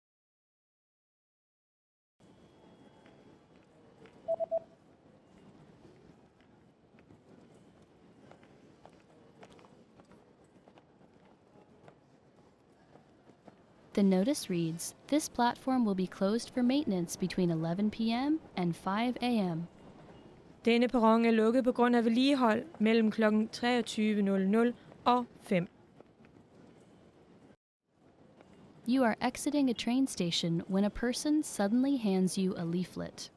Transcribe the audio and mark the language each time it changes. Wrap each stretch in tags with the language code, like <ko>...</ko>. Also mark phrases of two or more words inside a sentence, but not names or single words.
<en>The notice reads, "This platform will be closed for maintenance between 11 p.m. and 5 a.m.</en> <da>Denne perron er lukket på grund af vedligehold mellem kl. 23:00 og 5.</da> <en>You are exiting a train station when a person suddenly hands you a leaflet.</en>